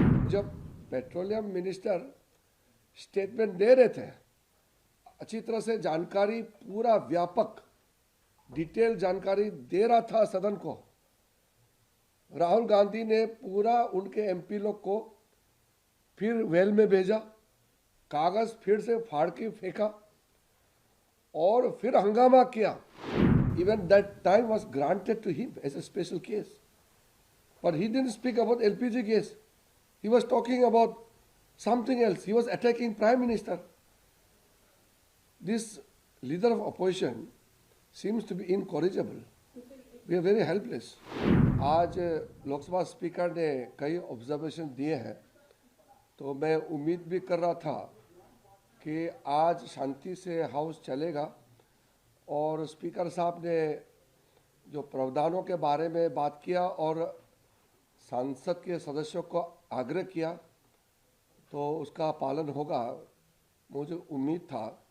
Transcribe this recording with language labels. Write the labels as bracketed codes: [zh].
[hi] जब petroleum minister statement दे रहे थे, अच्छी तरह से जानकारी, पूरा व्यापक डिटेल जानकारी दे रहा था सदन को, राहुल गांधी ने पूरा उनके एमपी लोग को फिर वेल में भेजा, कागज फिर से फाड़ के फेंका और फिर हंगामा किया। [en] Even that time was granted to him as a special case, but he didn't speak about LPG case. He was talking about something else. He was attacking Prime Minister. This leader of opposition seems to be incorrigible. We are very helpless. [hi] आज Lok Sabha speaker ने कई observation दिए हैं, तो मैं उम्मीद भी कर रहा था कि आज शांति से हाउस चलेगा और स्पीकर साहब ने जो प्रावधानों के बारे में बात किया और सांसद के सदस्यों को आग्रह किया तो उसका पालन होगा, मुझे उम्मीद था।